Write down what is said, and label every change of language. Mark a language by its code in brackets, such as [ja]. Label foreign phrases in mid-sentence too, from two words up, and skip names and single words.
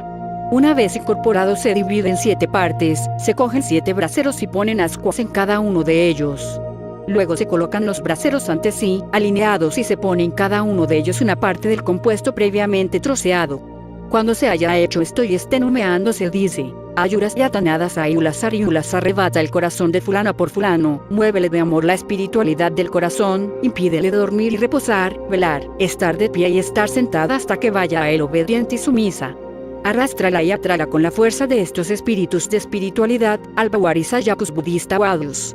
[es] Una vez incorporado se divide en 7 partes, se cogen 7 braseros y ponen ascuas en cada uno de ellos. Luego se colocan los braseros ante sí, alineados y se pone en cada uno de ellos una parte del compuesto previamente troceado. Cuando se haya hecho esto y estén humeando se dice: ayuras y atanadas ayulas ariulas, arrebata el corazón de fulana por fulano, muévele de amor la espiritualidad del corazón, impídele dormir y reposar, velar, estar de pie y estar sentada hasta que vaya a él obediente y sumisa. Arrástrala y atrála con la fuerza de estos espíritus de espiritualidad, al Bawarisayakus budista Wadus.